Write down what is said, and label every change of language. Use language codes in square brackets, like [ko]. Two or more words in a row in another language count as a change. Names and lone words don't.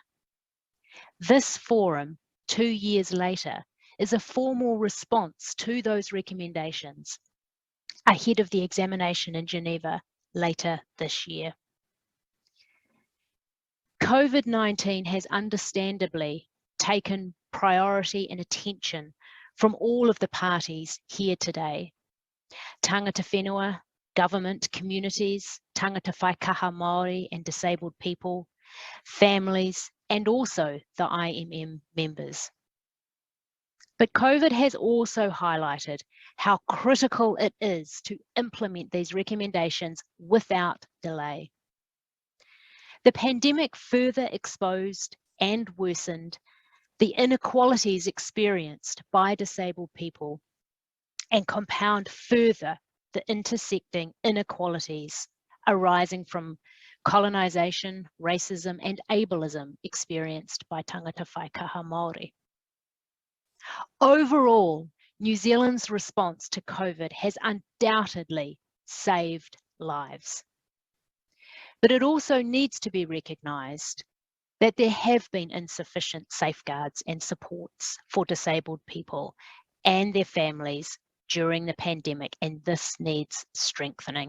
[en] This forum, 2 years later, is a formal response to those recommendations ahead of the examination in Geneva later this year. COVID-19 has understandably taken priority and attention from all of the parties here today. [mi] Tangata whenua, [en] government, communities, [mi] tangata whaikaha Māori [en] and disabled people, families, and also the IMM members. But COVID has also highlighted how critical it is to implement these recommendations without delay. The pandemic further exposed and worsened the inequalities experienced by disabled people and compound further the intersecting inequalities arising from colonisation, racism and ableism experienced by [mi] tangata whaikaha Māori. [en] Overall, New Zealand's response to COVID has undoubtedly saved lives. But it also needs to be recognised that there have been insufficient safeguards and supports for disabled people and their families during the pandemic, and this needs strengthening.